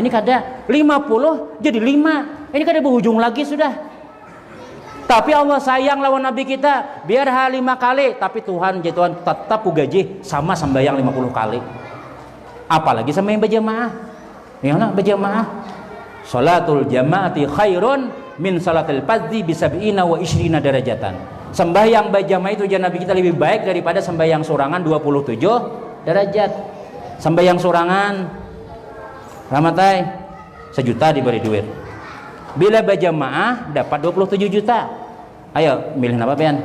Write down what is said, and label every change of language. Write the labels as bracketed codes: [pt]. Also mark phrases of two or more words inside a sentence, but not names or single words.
[bjn] Ini kada 50 jadi 5. Ini kada berujung lagi sudah. Tapi Allah sayang lawan Nabi kita. Biar 5 kali, tapi Tuhan tetap gaji sama sembahyang 50 kali. Apalagi sembahyang berjamaah. Ya lah berjamaah. [ar] صلاة الجماعة خير من صلاة الفرد ب 27 درجة. [bjn] Sembahyang berjamaah itu jangan Nabi kita lebih baik daripada sembahyang sorangan 27 derajat. Sembahyang sorangan ramatai 1 juta diberi duit. Bila berjamaah dapat 27 juta. Ayo milih apa pian?